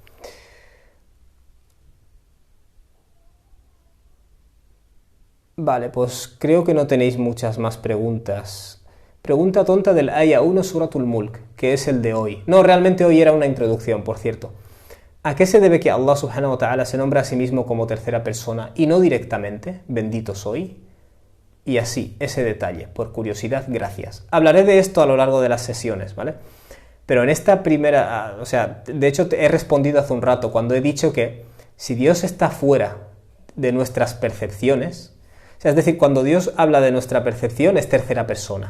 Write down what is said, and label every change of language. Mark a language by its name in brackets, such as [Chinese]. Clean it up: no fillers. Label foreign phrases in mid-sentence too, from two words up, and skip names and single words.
[Spanish] Vale, pues creo que no tenéis muchas más preguntas. Pregunta tonta del Aya 1 Suratul Mulk, que es el de hoy. No, realmente hoy era una introducción, por cierto. ¿A qué se debe que [Arabic] الله سبحانه وتعالى [Spanish] se nombra a sí mismo como tercera persona y no directamente? Bendito soy. Y así, ese detalle, por curiosidad, gracias. Hablaré de esto a lo largo de las sesiones, ¿vale? Pero en esta primera, de hecho he respondido hace un rato cuando he dicho que si Dios está fuera de nuestras percepciones, es decir, cuando Dios habla de nuestra percepción es tercera persona.